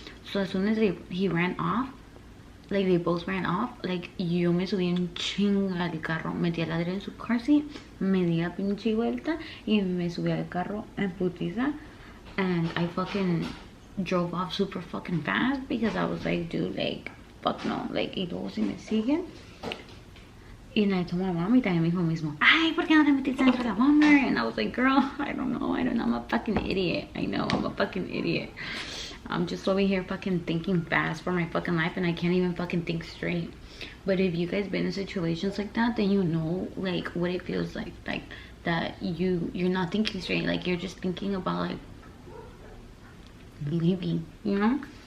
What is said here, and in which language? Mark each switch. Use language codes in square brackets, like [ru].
[en] So as soon as he ran off, [es] like they both ran off, like yo me subí en chinga al carro, metí a Adri en su car seat, me di la pinche vuelta y me subí al carro en putiza, [en] and I fucking drove off super fucking fast because I was like, dude, like fuck no, [es] like, y luego si me siguen. Y [en] I told my mom, [es] y también me dijo mismo, ay, ¿por qué no te metiste dentro de la Walmart? [en] And I was like, girl, I don't know, I'm a fucking idiot. I know, I'm a fucking idiot. I'm just over here fucking thinking fast for my fucking life, and I can't even fucking think straight. But if you guys been in situations like that, then you know like what it feels like that you're not thinking straight, like you're just thinking about like leaving, you know?